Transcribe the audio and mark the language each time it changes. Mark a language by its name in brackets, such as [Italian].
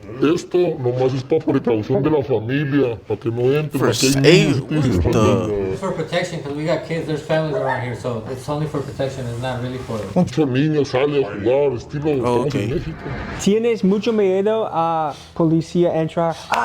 [Spanish] Esto nomás es para precaución de la familia, para que no entren. [English] It's for protection, because we got kids, there's families around here, so it's only for protection, it's not really for... [Spanish] Muchos niños salen a jugar, estilo estamos en México. ¿Tienes mucho miedo a policía entrar?